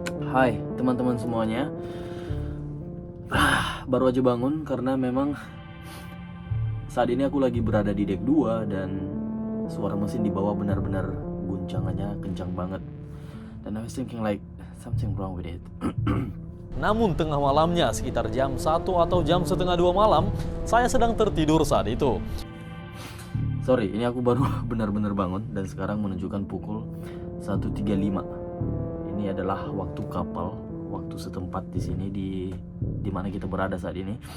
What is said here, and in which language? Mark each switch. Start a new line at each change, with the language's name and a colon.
Indonesian: Hai teman-teman semuanya. Baru aja bangun karena memang saat ini aku lagi berada di deck 2 dan suara mesin di bawah benar-benar guncangannya kencang banget. Dan
English: I was thinking like something wrong with it.
Indonesian: Namun tengah malamnya sekitar jam 1 atau jam setengah 2 malam, saya sedang tertidur saat itu. Sorry, ini aku baru benar-benar bangun dan sekarang menunjukkan pukul 1.35. Ini adalah waktu kapal, waktu setempat di sini di mana kita berada saat ini.